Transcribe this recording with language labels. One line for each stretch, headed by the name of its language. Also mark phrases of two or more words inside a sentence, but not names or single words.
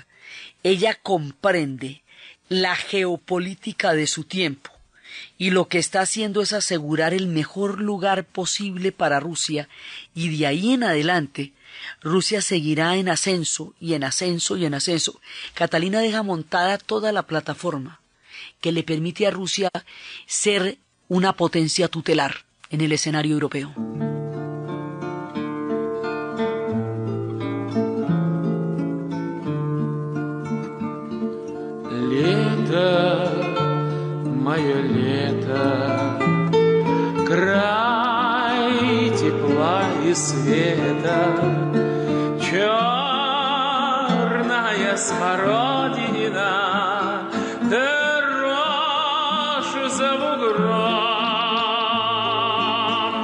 Spanish: Ella comprende la geopolítica de su tiempo, y lo que está haciendo es asegurar el mejor lugar posible para Rusia, y de ahí en adelante Rusia seguirá en ascenso y en ascenso y en ascenso. Catalina deja montada toda la plataforma que le permite a Rusia ser una potencia tutelar en el escenario europeo.
Russian: Мое лето, край тепла и света, черная смородина, да рожь за бугром.